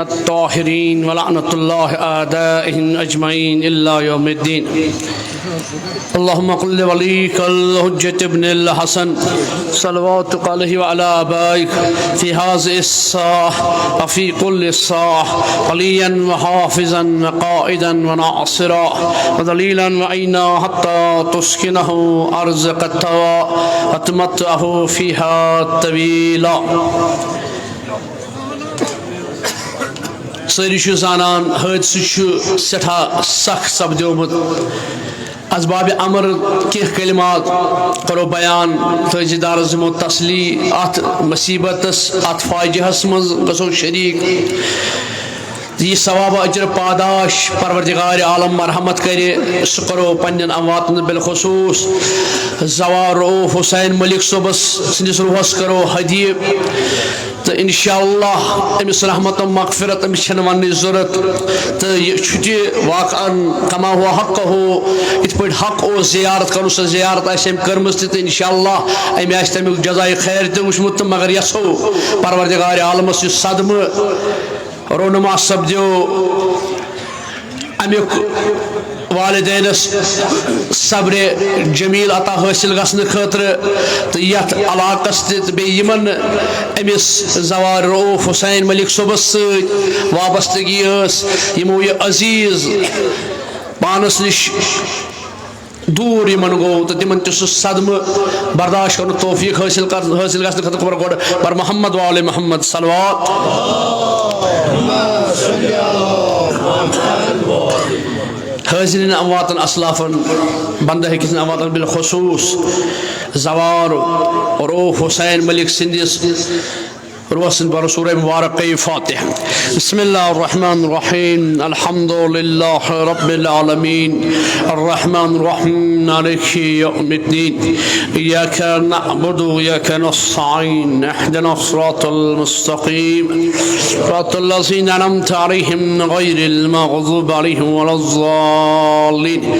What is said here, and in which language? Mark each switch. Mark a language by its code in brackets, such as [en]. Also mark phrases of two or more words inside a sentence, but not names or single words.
[ar] الطاهرين ولعنة الله أعدائهم أجمعين إلا يوم الدين اللهم قل لوليك الحجة ابن الحسن صلواتك عليه وعلى آبائك في هذه الساعة وفي كل ساعة وليا وحافظا وقائدا وناصرا ودليلا وعينا حتى تسكنه أرزق التوى وتمتعه فيها طويلا [ks] ساری زانان حادثہ سٹھا سخ سپدیومت اسباب امر کی کلمات کرو بیان تازی دار زمو تسلی ات مصیبتس ات فاجعہس مز گژھو شریک یہ ثواب اجر پاداش پروردگار عالم مرحمت کرے سہ کرو پنن امواتن بالخصوص زوار رؤوف حسین ملک صبس سندس روحس کرو ہدیہ تو انشاءاللہ امس رحمت و مغفرت امس چھن ون ضرورت تو یہ چھٹی واقعا کما ہوا حق ہو ات پہ حق او زیارت کرو سا زیارت آم کرمز تو انشاءاللہ ام تمیک جزائے خیر تہ وچمت مگر یسو پروردگار عالمس یہ صدمہ رونما سپدیو امیک والدینس صبر جمیل عطا حاصل گھن خاطر تو یت علاقس تمن امس زوار رؤوف حسین ملک صبس ست وابستگی یمو یہ عزیز پانس نش دور یمن گو تو تمن تہ صدمہ برداشت کرن توفیق حاصل گھن خاطر خبر گوڑ پر [ar] محمد وآل محمد [ks] صلوات حاضرین امواتن اسلافن بندہ ہکن امواتن بالخصوص زوار رؤوف حسین ملک سندس روسن بر [ar] سورة مباركة فاتحة. بسم الله الرحمن الرحيم. الحمد لله رب العالمين الرحمن الرحيم مالك يوم الدين إياك نعبد وإياك نستعين اهدنا الصراط المستقيم صراط الذين أنعمت عليهم غير المغضوب عليهم ولا الضالين.